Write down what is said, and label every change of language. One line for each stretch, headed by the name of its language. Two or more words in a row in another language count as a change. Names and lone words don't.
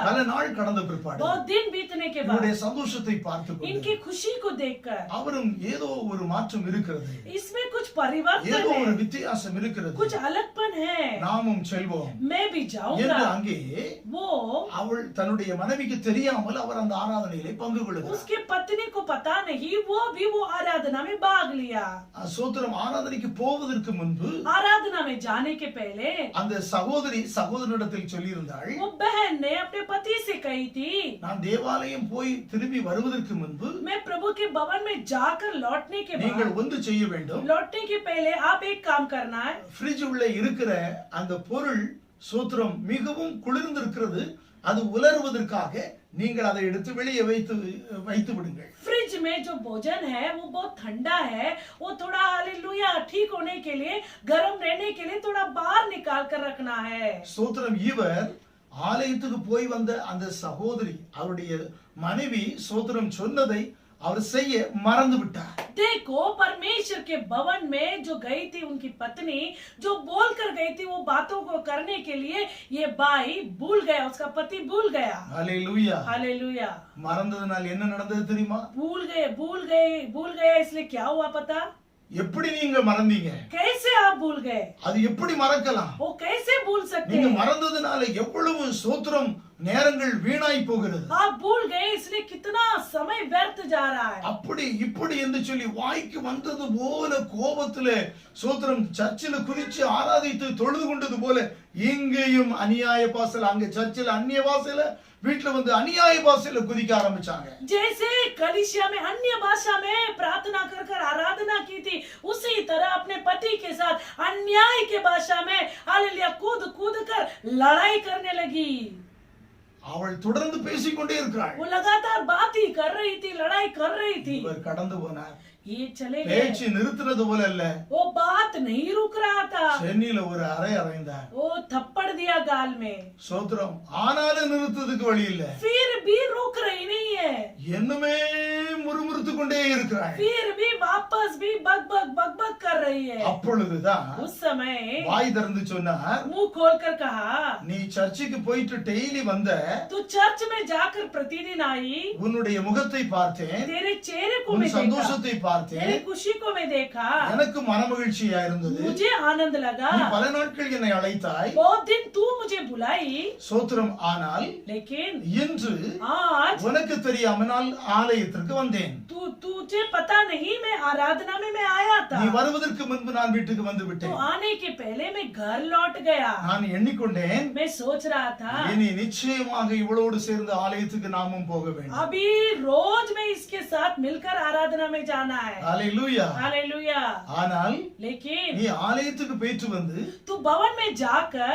Tamil: பல நாள் கடந்த பிற்பாடு
Hindi: बहुत दिन बीतने के
Tamil: இவருடைய
Hindi: बाद
Tamil: சந்தோஷத்தை பார்த்து
Hindi: इनकी खुशी को देखकर
Tamil: அவரும் ஏதோ ஒரு மாற்றம் இருக்கிறது,
Hindi: इसमें कुछ परिवर्तन
Tamil: ஏதோ ஒரு
Hindi: है,
Tamil: வித்தியாசம் இருக்கிறது,
Hindi: कुछ अलगपन है,
Tamil: நாமும் செல்வோம்
Hindi: मैं भी
Tamil: என்று
Hindi: जाऊंगा.
Tamil: அங்கே
Hindi: वो
Tamil: அவள் தன்னுடைய மனைவிக்கு தெரியாமல் அவர் அந்த ஆராதனையிலே பங்கு கொள்கிறார்.
Hindi: उसके पत्नी को पता नहीं, वो भी वो आराधना में भाग लिया.
Tamil: சோத்திரம், ஆராதனைக்கு போவதற்கு முன்பு
Hindi: आराधना में जाने के पहले
Tamil: அந்த சகோதரி சகோதரனிடத்தில் சொல்லியிருந்தாள்,
Hindi: वो बहन ने अपने पति से कही थी,
Tamil: நான் தேவாலயம் போய் திரும்பி வருவதற்கு முன்பு
Hindi: मैं प्रभु के भवन में जाकर लौटने के
Tamil: நீங்கள்
Hindi: बाद,
Tamil: ஒன்று செய்ய வேண்டும்,
Hindi: लौटने के पहले आप एक काम करना है.
Tamil: ஃப்ரிட்ஜ் உள்ள இருக்கிற அந்த பொருள் சோத்திரம் மிகவும் குளிர்ந்து இருக்கிறது, அது உலர்வதற்காக நீங்கள் அதை எடுத்து வெளியே வைத்து விடுங்கள்.
Hindi: फ्रिज में जो भोजन है वो बहुत ठंडा है, वो थोड़ा हालेलुया ठीक होने के लिए, गर्म रहने के लिए थोड़ा बाहर निकाल कर रखना है.
Tamil: சோத்திரம், இவர் ஆலயத்துக்கு போய் வந்த அந்த சகோதரி அவருடைய மனைவி சோத்திரம் சொன்னதை அவர் செய்ய மறந்து விட்டார்.
Hindi: देखो, परमेश्वर के भवन में जो गई थी उनकी पत्नी, जो बोल कर गई थी वो बातों को करने के लिए, ये भाई भूल गया, उसका पति भूल गया.
Tamil: ஹல்லேலூயா.
Hindi: हालेलुया.
Tamil: மறந்ததனால் என்ன நடந்தது தெரியுமா?
Hindi: भूल गए इसलिए क्या हुआ पता?
Tamil: எப்படி நீங்க மறந்தீங்க?
Hindi: कैसे आप भूल गए?
Tamil: அது எப்படி மறக்கலாம்?
Hindi: वो कैसे भूल सकते
Tamil: நீங்க
Hindi: हैं?
Tamil: மறந்ததுனால எவ்வளவு சோத்திரம் நேரங்கள் வீணாய் போகிறது.
Hindi: आप भूल गए इसलिए कितना समय व्यर्थ जा रहा है.
Tamil: அப்படி இப்படி என்று சொல்லி வாய்க்கு வந்தது போல கோபத்திலே சோத்திரம் சர்ச்சில் குதிச்சு ஆராதித்து தொழுது கொண்டது போல இங்கேயும் அநியாய பாசல, அங்க சர்ச்சில் அந்நிய பாசையில, வீட்டுல வந்து அநியாய பாசையில குதிக்க ஆரம்பிச்சாங்க.
Hindi: जैसे कलीसिया में अन्य भाषा में प्रार्थना कर कर आराधना की थी, उसी तरह अपने पति के साथ अन्याय के भाषा में हालेलुया कूद कूद कर लड़ाई करने लगी.
Tamil: அவள் தொடர்ந்து பேசிக்கொண்டே இருக்கிறாள்.
Hindi: वो लगातार बात ही कर रही थी, लड़ाई कर रही थी.
Tamil: இவர் கடந்து போனார்.
Hindi: ये चले गए.
Tamil: பேச்சு நிறுத்தினது போல அல்ல,
Hindi: वो बात नहीं रुक रहा था.
Tamil: சென்னில ஒரு அறை அறைந்தார்.
Hindi: वो थप्पड़ दिया गाल में.
Tamil: சோத்திரம், ஆனாலும் நிறுத்ததுக்கு வழி இல்ல.
Hindi: फिर भी रुक रही नहीं है.
Tamil: என்னமே முறுமுறுத்து கொண்டே இருக்கிறாள்.
Hindi: फिर भी वापस भी बग बग कर रही है.
Tamil: அப்பொழுதுதான்
Hindi: उस समय
Tamil: வாய் திறந்து சொன்னார்,
Hindi: मुंह खोलकर कहा,
Tamil: நீ சர்ச்சுக்கு போயிட்டு டெய்லி வந்த,
Hindi: तू चर्च में जाकर प्रतिदिन आई,
Tamil: உன்னுடைய முகத்தை பார்த்தேன்,
Hindi: तेरे चेहरे को
Tamil: உன்
Hindi: मैं देखा,
Tamil: சந்தோஷத்தை
Hindi: तेरी
Tamil: பார்த்தேன்,
Hindi: खुशी को मैं देखा,
Tamil: எனக்கு மனமகிழ்ச்சியா இருந்தது.
Hindi: मुझे आनंद लगा.
Tamil: நீ பல நாட்கள் என்னை அழைத்தாய்,
Hindi: बहुत दिन तू मुझे बुलाई,
Tamil: சோத்திரம், ஆனால்
Hindi: लेकिन
Tamil: இன்று
Hindi: आज
Tamil: உனக்கு தெரியாமல் நான் ஆலயத்திற்கு வந்தேன்.
Hindi: तुझे पता नहीं मैं आराधना में मैं आया था.
Tamil: நீ வருவதற்கு முன்பு நான் வீட்டுக்கு வந்து
Hindi: तो
Tamil: விட்டேன்.
Hindi: आने के पहले मैं घर लौट गया.
Tamil: நான் எண்ணிக்கொண்டேன்,
Hindi: मैं सोच रहा था
Tamil: இனி நிச்சயமாக இவளோடு சேர்ந்து ஆலயத்துக்கு நாமும் போக வேண்டும்.
Hindi: अभी रोज में इसके साथ मिलकर आराधना में जाना है.
Tamil: ஹல்லேலூயா.
Hindi: हालेलुया.
Tamil: ஆனால்
Hindi: लेकिन
Tamil: நீ ஆலயத்துக்கு போயிட்டு வந்து
Hindi: तू भवन में जाकर